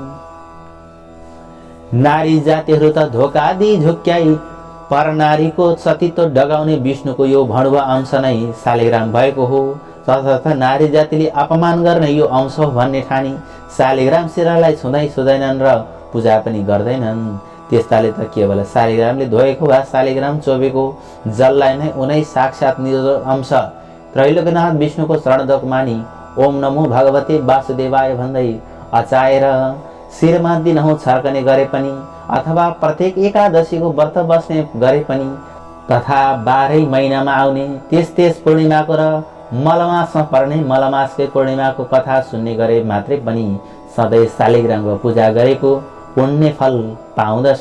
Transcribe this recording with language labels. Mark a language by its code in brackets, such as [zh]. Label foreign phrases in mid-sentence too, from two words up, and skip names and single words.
[ne] नारी जातिहरू त धोका दिई झुक्क्याई पर नारीको सतीत्व डगाउने विष्णुको यो भणुवा अंश नै शालिग्राम भएको हो। तसर्थ नारी जातिले अपमान गर्ने यो अंश हो भन्ने ठानी शालिग्राम शिलालाई छुँदै छुँदैनन् र पूजा पनि गर्दैनन्। त्यस्ताले त केवल शालिग्रामले धोएको वा शालिग्राम चोबेको जललाई नै उनै साक्षात निज अंश त्रैलोक्यनाथ विष्णुको चरणदक मानी [sa] ओम नमो भगवते वासुदेवाय [ne] भन्दै अचाएर शिरमा दिनहुँ छर्कने गरे पनि अथवा प्रत्येक एकादशीको व्रत बस्ने गरे पनि तथा 12 महिनामा आउने त्यस पूर्णिमाको र मलमासमा पर्ने मलमासकै पूर्णिमाको कथा सुन्ने गरे मात्रै पनि सधैँ शालिग्रामको पूजा गरेको पुण्य फल पाउँदछन्।